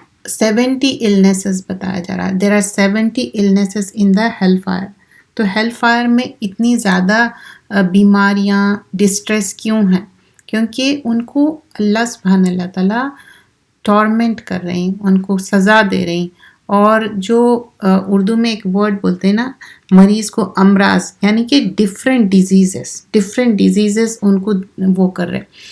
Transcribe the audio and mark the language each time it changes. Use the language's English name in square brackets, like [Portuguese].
[Urdu] 70 illnesses بتایا جا رہا ہے. [English] There are 70 illnesses in the hell fire. [Urdu] تو ہیل فائر میں اتنی زیادہ بیماریاں ڈسٹریس کیوں ہیں؟ کیونکہ ان کو اللہ سبحانہ اللہ تعالیٰ ٹورمنٹ کر رہے ہیں، ان کو سزا دے رہے ہیں. اور جو اردو میں ایک ورڈ بولتے ہیں نا، مریض کو امراض، یعنی کہ ڈفرینٹ ڈیزیزز ان کو وہ کر رہے.